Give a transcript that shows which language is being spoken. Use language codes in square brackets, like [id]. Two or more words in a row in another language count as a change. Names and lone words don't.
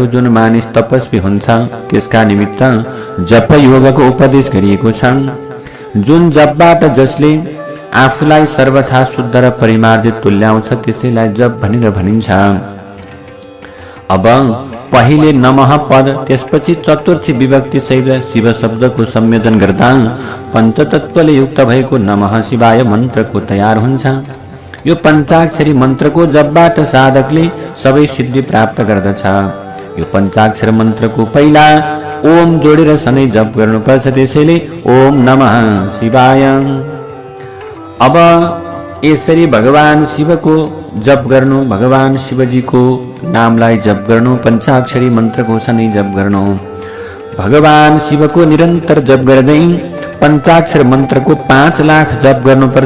[ne] जुन मानिस तपस्वी हुन्छ त्यसका निमित्त जप योगको उपदेश गरिएको छ। जुन जपबाट जसले आफूलाई सर्वथा शुद्ध र परिमार्जित तुल्याउँछ त्यसैलाई जप भनेर भनिन्छ। अब पहिले नमः पद त्यसपछि चतुर्थी विभक्ति सहित शिव शब्दको संयोजन गर्दा पञ्चतत्वले युक्त भएको [sa] नमः शिवाय [ne] मन्त्रको तयार हुन्छ। यो पञ्चाक्षरी मन्त्रको जपबाट साधकले सबै सिद्धि प्राप्त गर्दछ। यो पञ्चाक्षर मन्त्रको पहिला ओम जोडेर सधैँ जप गर्नुपर्छ। [sa] त्यसैले ओम नमः शिवाय। [ne] अब यसरी भगवान शिवको जप गर्नु, भगवान शिवजीको नामलाई जप गर्नु, पञ्चाक्षरी मन्त्रको सधैँ जप गर्नु। भगवान शिवको निरन्तर जप गर्दै पञ्चाक्षर मन्त्रको 5 लाख जप गर्नुपर्छ।